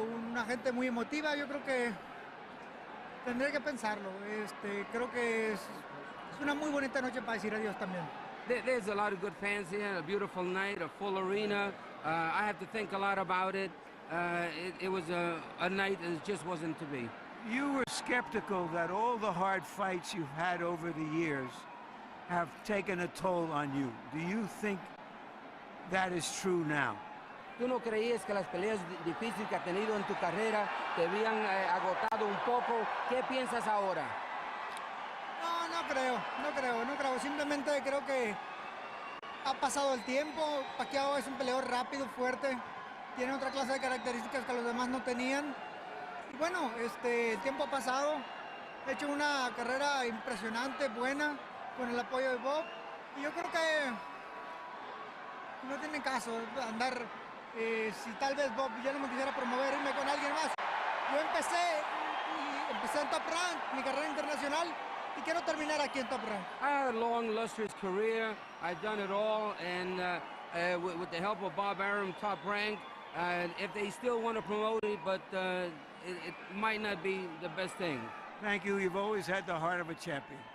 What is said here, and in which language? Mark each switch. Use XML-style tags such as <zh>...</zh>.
<es>Una gente muy emotiva. Yo creo que tendré que pensarlo. Creo que es una muy bonita noche para decir adiós también.</es> <en>There's a lot of good fans here, a beautiful night, a full arena. I have to think a lot about it. It was a night that just wasn't to be. You were skeptical that all the hard fights you've had over the years have taken a toll on you. Do you think that is true now?</en> <es>¿Tú no creías que las peleas difíciles que has tenido en tu carrera te habían agotado un poco? ¿Qué piensas ahora? No creo. Simplemente creo que ha pasado el tiempo. Pacquiao es un peleador rápido, fuerte. Tiene otra clase de características que los demás no tenían. Y bueno, el tiempo ha pasado. He hecho una carrera impresionante, buena, con el apoyo de Bob. Y yo creo que no tienen caso andar, si tal vez Bob ya no me quisiera promover, irme con alguien más. Yo empecé en Top Rank, mi carrera internacional, y quiero terminar aquí en Top Rank.</es> <en>I had a long, illustrious career. I've done it all, and with the help of Bob Arum, Top Rank, if they still want to promote it, but it might not be the best thing. Thank you. You've always had the heart of a champion.</en>